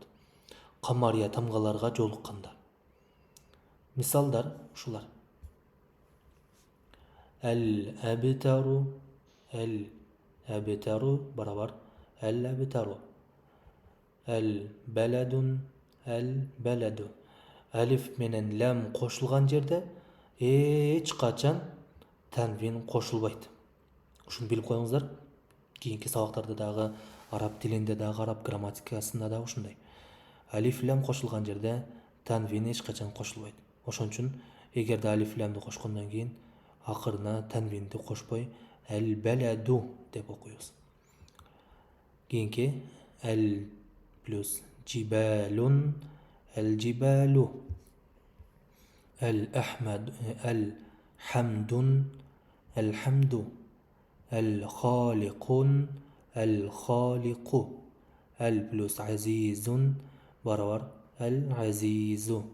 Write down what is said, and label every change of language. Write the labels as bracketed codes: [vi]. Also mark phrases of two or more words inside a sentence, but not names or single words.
[ky] Qamariya тамгаларга жолукканда. Мисалдар ушулар. Ал-абтару барабар ал-абтару. [ar] البلد البلد. [ky] Alif менен лам кошулган жерде эч качан танвин кошулбайт. Ушуну билип коюңуздар. Кийинки сабактарда дагы араб тилинде дагы араб грамматикасында дагы ушундай. Алиф лам кошулган жерде танвин эч качан кошулбайт. Ошон үчүн эгерде алиф ламды кошкондон кийин акырына танвинди кошпой al-baladu деп окуйбуз. Кийинки al плюс [ar] جبال الجبال الحمد الحمد الخالق البلوس عزيز برابر العزيز